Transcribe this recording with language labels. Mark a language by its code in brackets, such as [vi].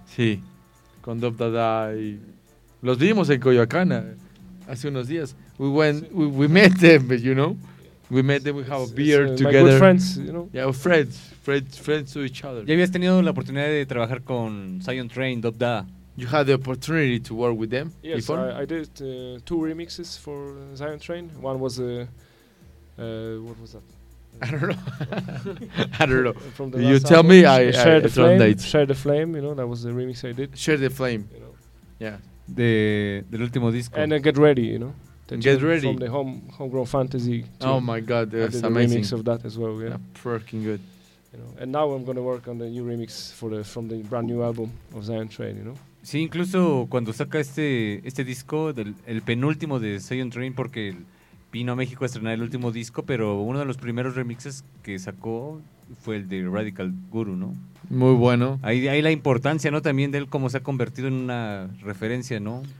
[es] Sí. Con Dub Dada y... Los vimos en Coyoacán hace unos días. [en] We met them, you know. We met them, we have a beer together. My good friends, you know. Yeah, friends to each other. [es] ¿Ya habías tenido la oportunidad de trabajar con Zion Train, Dub Dada? [en] You had the opportunity to work with them? Yes, before? I did two remixes for Zion Train. One was a... what was that? I don't know. You tell me. Share the Flame, you know, that was the remix I did. Share the Flame, you know. Yeah. [es] The último disco. [en] And Get Ready, you know. Get Ready. From the Homegrown Fantasy. Oh my God, that's amazing. The remix of that as well, yeah. Freaking good. You know. And now I'm going to work on the new remix from the brand new album of Zion Train, you know. [es] Sí, incluso cuando saca este disco, el penúltimo de Zion Train, porque... Vino a México a estrenar el último disco, pero uno de los primeros remixes que sacó fue el de Radical Guru, ¿no? Muy bueno. Ahí la importancia, ¿no? También de él cómo se ha convertido en una referencia, ¿no?